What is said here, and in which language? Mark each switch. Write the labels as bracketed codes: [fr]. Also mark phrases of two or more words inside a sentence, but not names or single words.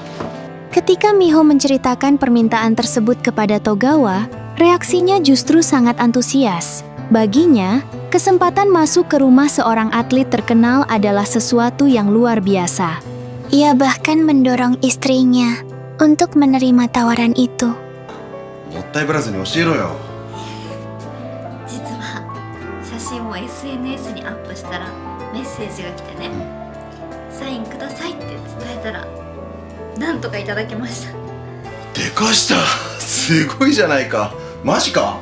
[id] Ketika Miho menceritakan permintaan tersebut kepada Togawa, reaksinya justru sangat antusias. Baginya, kesempatan masuk ke rumah seorang atlet terkenal adalah sesuatu yang luar biasa. Ia bahkan mendorong istrinya untuk menerima tawaran itu. [ja] もったいぶらずに教えろよ。実は写真を SNS にアップしたらメッセージが来てね、サインくださいって伝えたらなんとかいただきました。でかした。すごいじゃないか。マジか。